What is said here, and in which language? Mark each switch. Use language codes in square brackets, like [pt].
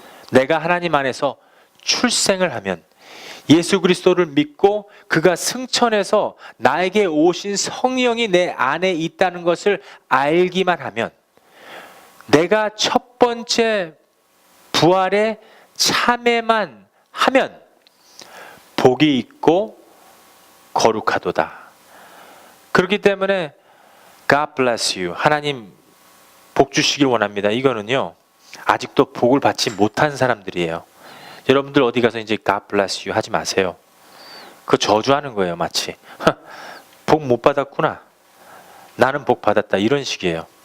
[ko] 내가 하나님 안에서 출생을 하면, 예수 그리스도를 믿고 그가 승천해서 나에게 오신 성령이 내 안에 있다는 것을 알기만 하면, 내가 첫 번째 부활에 참여만 하면 복이 있고 거룩하도다. 그렇기 때문에 [en] God bless you. [ko] 하나님 복 주시길 원합니다. 이거는요, 아직도 복을 받지 못한 사람들이에요. 여러분들 어디 가서 이제 [en] God bless you [ko] 하지 마세요. 그거 저주하는 거예요. 마치 복 못 받았구나, 나는 복 받았다, 이런 식이에요.